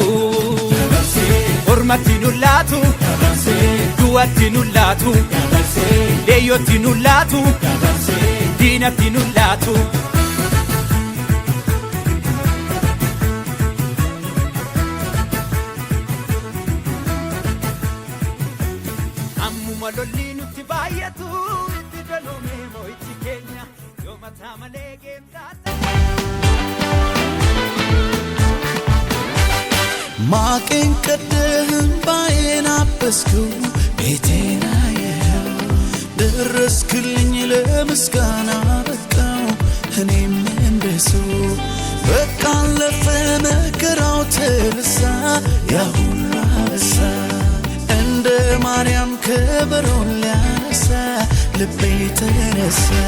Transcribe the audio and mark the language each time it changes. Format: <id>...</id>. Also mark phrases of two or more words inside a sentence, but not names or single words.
<om>ormatti nu laatu du'atti nu laatu leeyyotti nu laatu diinatti nu laatu Malolli nutti baay'atu itti daloome mo'ichi keenya yoo mataa malee geemtaata. Maaqeen qaddeen baay'een abbasku</om> <am>ቤቴን አየኸው ደረስክልኝ ለምስጋና በቃው እኔም እንደሱ በቃ አለፈ መከራው ተረሳ ያ ሁሉ አበሳ እንደ ማርያም ከበሮን ሊያነሳ ልቤ ተነሳ</am>